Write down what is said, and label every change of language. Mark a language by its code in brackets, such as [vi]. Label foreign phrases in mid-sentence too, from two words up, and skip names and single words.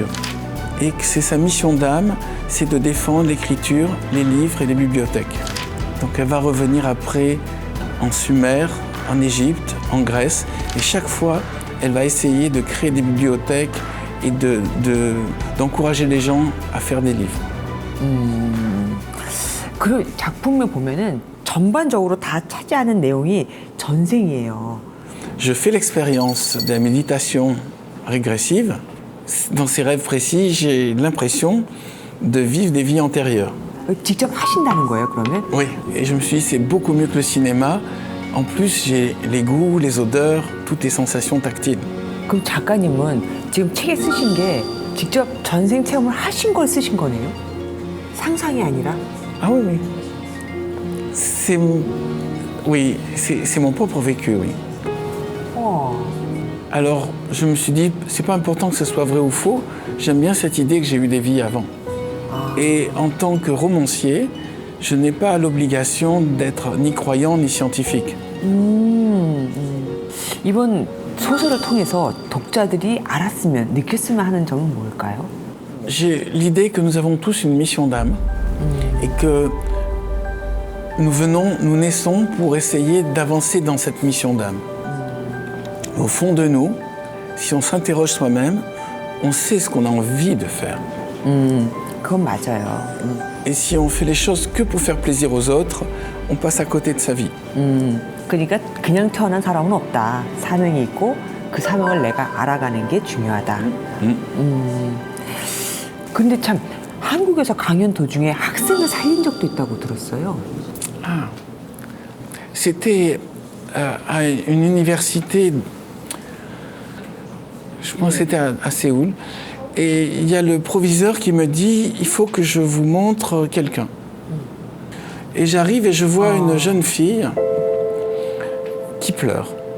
[fr] Et que c'est sa mission d'âme, c'est de défendre l'écriture, les livres et les bibliothèques. Donc elle va revenir après en Sumer, en Égypte, en Grèce, et chaque fois, elle va essayer de créer des bibliothèques et d'encourager les gens à faire des livres. [ko] 그 작품을 보면은 전반적으로 다 차지하는 내용이 전생이에요. [fr] Je fais l'expérience de la méditation régressive. Dans ces rêves précis, j'ai l'impression de vivre des vies antérieures. [ko] 직접 하신다는 거예요, 그러면? [fr] Oui, et je me suis dit, c'est beaucoup mieux que le cinéma. En plus, j'ai les goûts, les odeurs, toutes les sensations tactiles. [ko] 그럼 작가님은 지금 책에 쓰신 게 직접 전생 체험을 하신 걸 쓰신 거네요? 상상이 아니라? [fr] Ah oui, oui. C'est mon propre vécu, oui. Alors, je me suis dit, c'est pas important que ce soit vrai ou faux. J'aime bien cette idée que j'ai eu des vies avant. Et en tant que romancier, je n'ai pas l'obligation d'être ni croyant ni scientifique. [ko] 이번 소설을 통해서 독자들이 알았으면, 느꼈으면 하는 점은 뭘까요? [fr] J'ai l'idée que nous avons tous une mission d'âme et que nous naissons pour essayer d'avancer dans cette mission d'âme. Au fond de nous, si on s'interroge soi-même, on sait ce qu'on a envie de faire. [ko] 그건 맞아요. [fr] Et si on fait les choses que pour faire plaisir aux autres, on passe à côté de sa vie. [ko] 그러니까 그냥 태어난 사람은 없다. 사명이 있고 그 사명을 내가 알아가는 게 중요하다. 그런데 참 한국에서 강연 도중에 학생을 살린 적도 있다고 들었어요. Ah. [fr] C'était à une université, je pense que c'était à Séoul, et il y a le proviseur qui me dit « il faut que je vous montre quelqu'un ». Et j'arrive et je vois une jeune fille qui pleure.